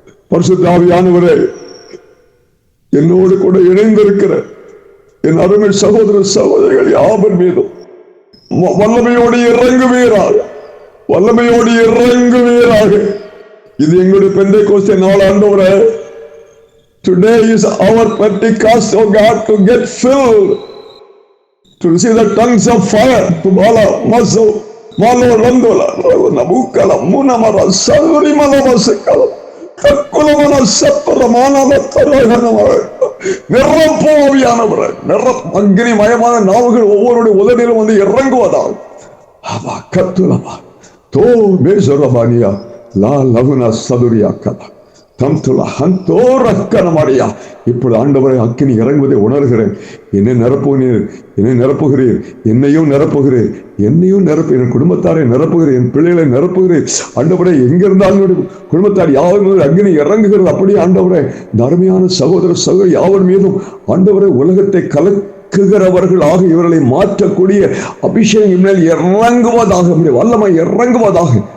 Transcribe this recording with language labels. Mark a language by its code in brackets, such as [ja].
[ta] பரிசுத்த ஆவியானவரே, என்னோடு கூட இணைந்திருக்கிற என் அருமை சகோதர சகோதரிகள் யாவர் மீதும் வல்லமையோடு இறங்குவீராக, வல்லமையோடு இறங்குவீராக. இது எங்களுடைய பெந்தேகோஸ்தே நாள் ஆண்டவரே. [en] Today is our Pentecost, oh God, to get filled, to receive the tongues of fire, to bala maso malo randola nabukala munamara saluri malamasakala kakulamana sapramana lataragana [ta] நிரப்போவியானவரே, அக்னி மயமான நாவுகள் ஒவ்வொருடைய உதடிலும் வந்து இறங்குவதால் அவா கத்துலமா தோ பேசுரபானியா லா லகுனா சதுரியா கதா தம்துலா ஹந்தோரக்கனமடியா. இப்பொழுது ஆண்டவரை அக்கினி இறங்குவதை உணர்கிறேன். என்னை நிரப்புகிறீர், என்னை நிரப்புகிறீர், என்னையும் நிரப்புகிறீர், என்னையும் நிரப்பு, என் குடும்பத்தாரை நிரப்புகிறேன், என் பிள்ளைகளை நிரப்புகிறேன். ஆண்டவரை எங்கிருந்தாலும் குடும்பத்தார் யாவர் அக்கினி இறங்குகிறது. அப்படியே ஆண்டவரை அருமையான சகோதர சகோதரி யாவர் மீதும் ஆண்டவரை உலகத்தை கலக்குகிறவர்களாக இவர்களை மாற்றக்கூடிய அபிஷேகம் மேல் இறங்குவதாக, வல்லமை இறங்குவதாக.